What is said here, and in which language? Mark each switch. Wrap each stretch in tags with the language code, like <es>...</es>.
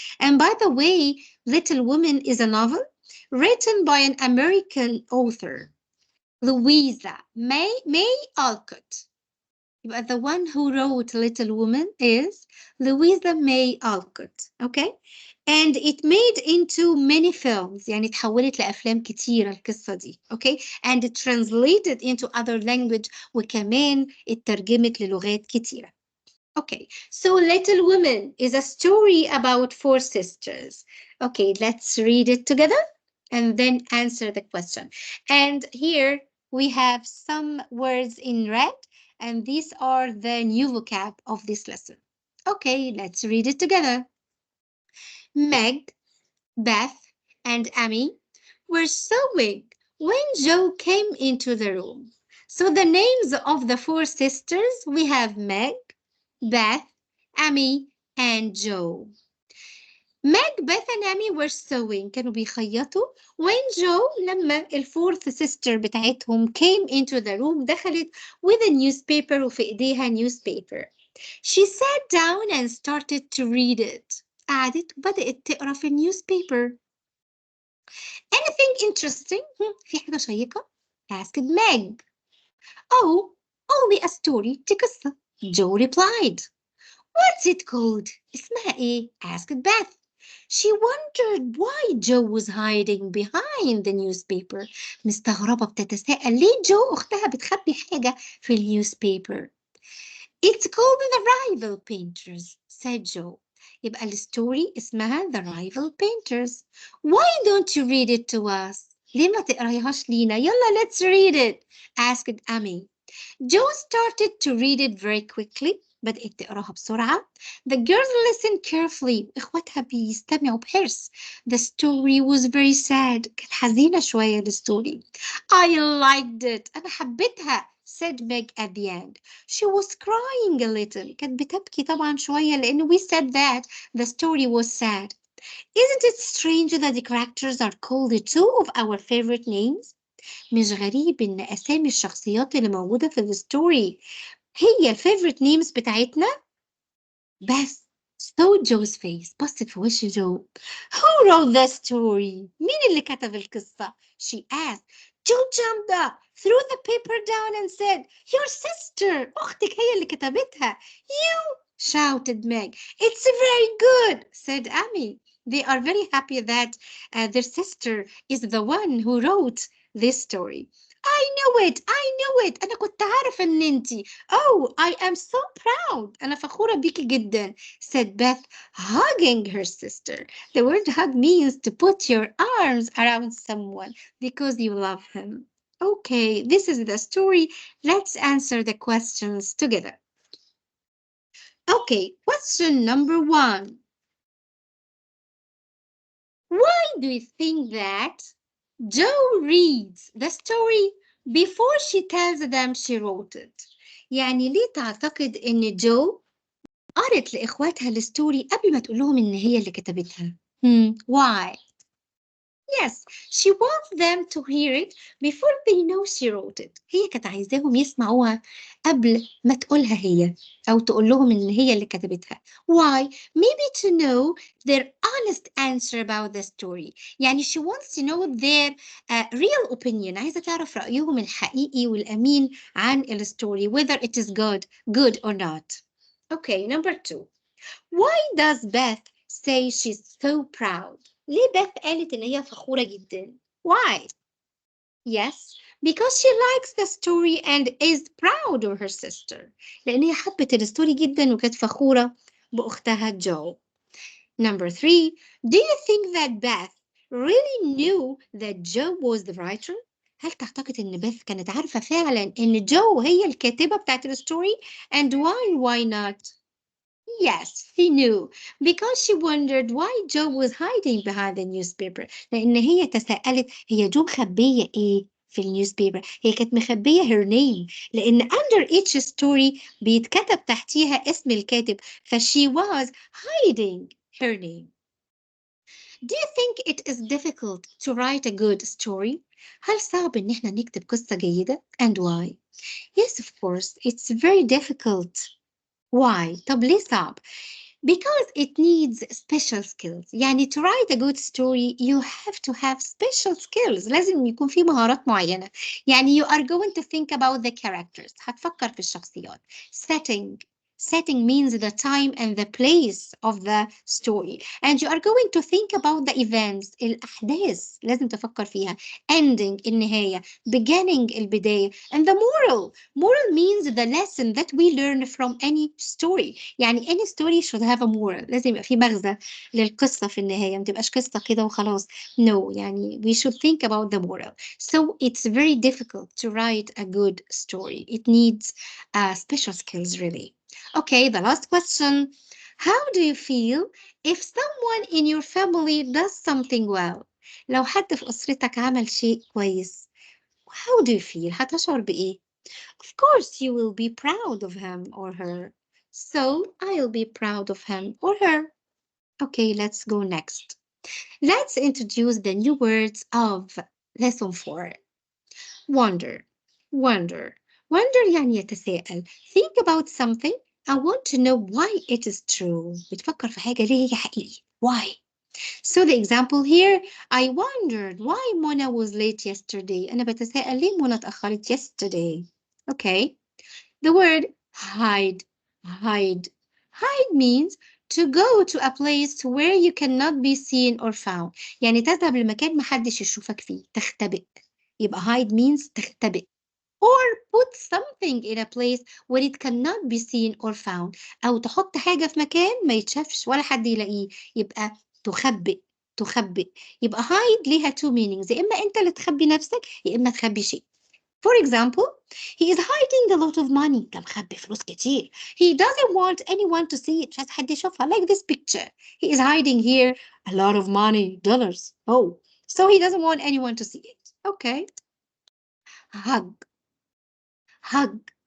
<en>And by the way, Little Woman is a novel written by an American author, Louisa May Alcott. But the one who wrote Little Woman is Louisa May Alcott. Okay? And it made into many films.</en> <ar>يعني اتحولت لأفلام كتيرة القصة دي.</ar> <en>Okay? And it translated into other language</en> <ar>وكمان اترجمت للغات كتيرة.</ar> <en>Okay, so Little Women is a story about 4 sisters. Okay, let's read it together and then answer the question. And here we have some words in red, and these are the new vocab of this lesson. Okay, let's read it together. Meg, Beth, and Amy were sewing when Joe came into the room. So the names of the 4 sisters, we have Meg, Beth, Amy, and Joe. Meg, Beth, and Amy were sewing.</en> <ar>كانوا بيخيطوا.</ar> <en>When Joe,</en> <ar>لما الفورث</ar> <en>sister</en> <ar>بتاعتهم</ar> <en>came into the room,</en> <ar>دخلت</ar> <en>with a newspaper</en> <ar>وفي إيديها</ar> <en>newspaper. She sat down and started to read it.</en> <ar>قعدت وبدأت تقرأ في newspaper.</ar> <en>Anything interesting?</en> <ar>في حاجة شيقة?</ar> <en>Asked Meg. Oh, only a story.</en> <ar>دي قصة.</ar> <en>Joe replied. What's it called?</en> <ar>اسمها إيه?</ar> <en>Asked Beth. She wondered why Joe was hiding behind the newspaper.</en> <ar>مستغربة بتتساءل ليه جو أختها بتخبي حاجة في newspaper.</ar> <en>It's called The Rival Painters, said Joe.</en> <ar>يبقى الستوري اسمها</ar> <en>The Rival Painters. Why don't you read it to us?</en> <ar>ليه ما تقريهاش لينا؟ يلا,</ar> <en>let's read it, asked Amy. Joe started to read it very quickly.</en> <ar>بدأت تقراها بسرعة.</ar> <en>The girls listened carefully.</en> <ar>إخواتها بيستمعوا بحرص.</ar> <en>The story was very sad.</en> <ar>كانت حزينة شوية الستوري.</ar> <en>I liked it.</en> <ar>أنا حبيتها,</ar> <en>said Meg at the end. She was crying a little.</en> <ar>كانت بتبكي طبعا شوية لأن</ar> <en>we said that the story was sad. Isn't it strange that the characters are called two of our favorite names?</en> <ar>مش غريب إن أسامي الشخصيات اللي موجودة في الستوري هي الفيفوريت نيمز بتاعتنا.</ar> <en>بس so Joe's face.</en> <ar>بصت في وش جو.</ar> <en>Who wrote the story?</en> <ar>مين اللي كتب القصة?</ar> <en>She asked. Joe jumped up, threw the paper down and said, "Your sister,</en> <ar>أختك هي اللي كتبتها."</ar> <en>"You," shouted Meg. "It's very good," said Amy. They are very happy that their sister is the one who wrote this story. I knew it, I knew it.</en> <ar>أنا كنت عارفة إن أنتي.</ar> <en>Oh, I am so proud.</en> <ar>أنا فخورة بيكي جدا,</ar> <en>said Beth, hugging her sister. The word hug means to put your arms around someone because you love him. Okay, this is the story. Let's answer the questions together. Okay, question number 1. Why do you think that Joe reads the story before she tells them she wrote it?</en> <ar>يعني ليه تعتقد إن جو قرت لإخواتها الستوري قبل ما تقول لهم إن هي اللي كتبتها؟</ar> <en>Why? Yes, she wants them to hear it before they know she wrote it.</en> <ar>هي كانت عايزاهم يسمعوها قبل ما تقولها هي أو تقول لهم إن هي اللي كتبتها.</ar> <en>Why? Maybe to know their honest answer about the story. يعني she wants to know their real opinion.</en> <ar>عايزة تعرف رأيهم الحقيقي والأمين عن الستوري,</ar> <en>whether it is good or not. Okay, number 2. Why does Beth say she's so proud?</en> <ar>ليه بيث قالت إن هي فخورة جدا؟</ar> <en>Why? Yes, because she likes the story and is proud of her sister.</en> <ar>لأن هي حبت الستوري جدا وكانت فخورة بأختها جو.</ar> <en>Number 3, do you think that Beth really knew that Joe was the writer?</en> <ar>هل تعتقد إن بيث كانت عارفة فعلا إن جو هي الكاتبة بتاعت الستوري؟</ar> <en>And why not? Yes, she knew because she wondered why Joe was hiding behind the newspaper.</en> <ar>لأن هي تساءلت هي جو مخبية إيه في النيوزبيبر؟ هي كانت مخبية</ar> <en>her name</en> <ar>لأن</ar> <en>under each story</en> <ar>بيتكتب تحتيها اسم الكاتب</ar> <en>she was hiding her name. Do you think it is difficult to write a good story?</en> <ar>هل صعب إن إحنا نكتب قصة جيدة?</ar> <en>And why? Yes, of course, it's very difficult. Why?</en> <ar>طب ليه صعب?</ar> <en>Because it needs special skills. يعني to write a good story you have to have special skills.</en> <ar>لازم يكون في مهارات معينة.</ar> <en>يعني you are going to think about the characters.</en> <ar>هتفكر في الشخصيات.</ar> <en>Setting means the time and the place of the story. And you are going to think about the events.</en> <ar>الأحداث لازم تفكر فيها.</ar> <en>Ending النهاية. Beginning البداية. And the moral means the lesson that we learn from any story. يعني any story should have a moral.</en> <ar>لازم يبقى في مغزى للقصة في النهاية. ما تبقاش قصة كده وخلاص.</ar> <en>No, يعني we should think about the moral. So it's very difficult to write a good story. It needs special skills really. Okay, the last question. How do you feel if someone in your family does something well?</en> <ar>لو حد في أسرتك عمل شيء كويس.</ar> <en>How do you feel?</en> <ar>هتشعر بإيه؟</ar> <en>Of course, you will be proud of him or her. So I'll be proud of him or her. Okay, let's go next. Let's introduce the new words of lesson 4. Wonder. Wonder. Wonder يعني يتساءل. Think about something. I want to know why it is true.</en> <ar>بتفكر في حاجة ليه هي حقيقي.</ar> <en>Why? So the example here, I wondered why Mona was late yesterday.</en> <ar>أنا بتساءل ليه منى اتأخرت yesterday.</ar> <en>Okay. The word hide. Hide. Hide means to go to a place where you cannot be seen or found.</en> <ar>يعني تذهب لمكان محدش يشوفك فيه. تختبئ.</ar> <en>يبقى hide means تختبئ. Or put something in a place where it cannot be seen or found.</en> <ar>أو تحط حاجة في مكان ما يتشافش ولا حد يلاقيه. يبقى تخبئ. تخبئ. يبقى hide ليها two meanings. يا إما أنت اللي تخبي نفسك يا إما تخبي شيء.</ar> <en>For example, he is hiding a lot of money.</en> <ar>ده مخبي فلوس كتير.</ar> <en>He doesn't want anyone to see it.</en> <ar>مش عايز حد يشوفها.</ar> <en>Like this picture. He is hiding here a lot of money, dollars. Oh, so he doesn't want anyone to see it. Okay. Hug. Hug.</en>